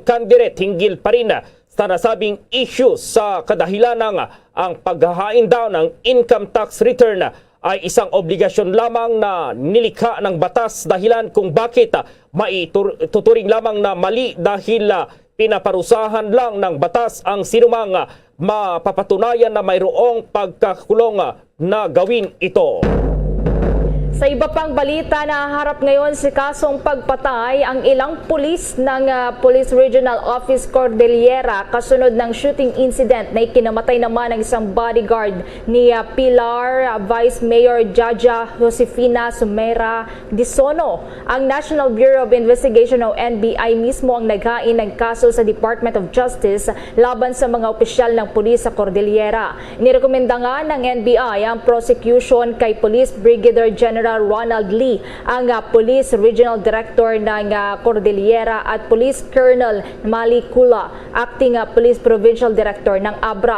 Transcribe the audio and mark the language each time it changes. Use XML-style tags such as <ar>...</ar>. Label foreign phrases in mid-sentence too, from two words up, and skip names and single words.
<tl>candidate hinggil pa rin sa nasabing issue sa kadahilan ng ang paghahain daw ng</tl> <en>income tax return</en> <tl>ay isang obligasyon lamang na nilikha ng batas dahilan kung bakit maituturing lamang na mali dahil pinaparusahan lang ng batas ang sinumang mapapatunayan na mayroong pagkakulong na gawin ito. Sa iba pang balita, nahaharap ngayon si kasong pagpatay ang ilang pulis ng Police Regional Office Cordillera kasunod ng</tl> <en>shooting incident</en> <tl>na ikinamatay naman ng isang bodyguard ni Pilar Vice Mayor Jaja Josefina Sumera Disono. Ang National Bureau of Investigation o NBI mismo ang naghain ng kaso sa Department of Justice laban sa mga opisyal ng pulis sa Cordillera. Inirekomenda nga ng NBI ang prosecution kay Police Brigadier General General Ronald Lee, ang Police Regional Director ng Cordillera at Police Colonel Mali Kula, Acting Police Provincial Director ng Abra.</tl>